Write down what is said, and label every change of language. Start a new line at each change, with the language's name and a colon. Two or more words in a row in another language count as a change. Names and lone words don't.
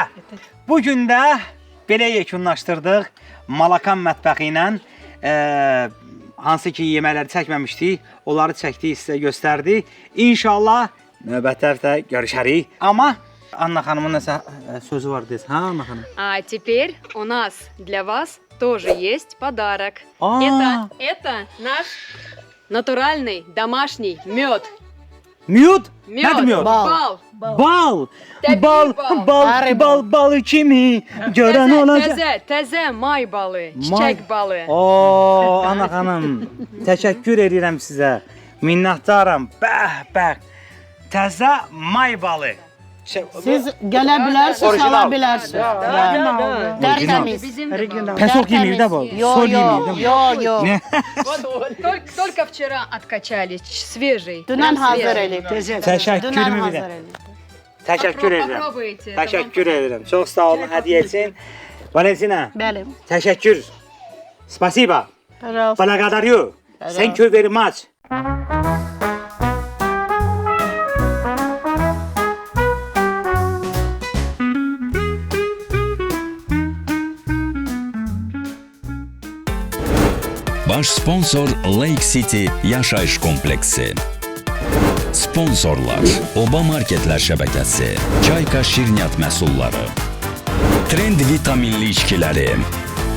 Azerbaijani: Bu gün də belə yekunlaşdırdıq Malakan mətbəxi ilə. Hansı ki yeməkləri çəkməmişdik, onları çəkdik, sizə göstərdik. İnşallah növbətlərdə görüşərik. Amma Anna xanımın nəsə sözü var deyiz. Ha, Anna xanım?
Russian: А теперь у нас для вас тоже есть подарок. Это наш натуральный домашний мед.
Azerbaijani: Miyud?
Russian: Мед.
Azerbaijani: Nədir miyud? Bal. Bal. Təbii Bal. Balı kimi görən olacaq. Təzə may balı, çiçək balı. Oo, Anna xanım, təşəkkür edirəm sizə. Minnətdaram. Bəh. Təzə may balı. Siz gələ bilərsiniz, ala bilərsiniz. Tərtəmiz. Pesok yemir də bu. Sol yemir də bu. Yo.
Russian: Только вчера откачали, свежий.
Azerbaijani: Dünən hazır eləyib. Təşəkkürümü bilirəm. Təşəkkür edirəm.
Russian: Попробуйте.
Azerbaijani: Təşəkkür edirəm. Çox sağ olun hədiyyə üçün. Valentina, Bəli. təşəkkür.
Russian: Spasiba. Pожалуйста. Благодарю.
English: Thank you very much.
Azerbaijani: Baş sponsor Lake City yaşayış kompleksi. Sponsorlar Oba Marketlər şəbəkəsi, Çayka şirniyyat məhsulları, Trend vitaminli içkiləri,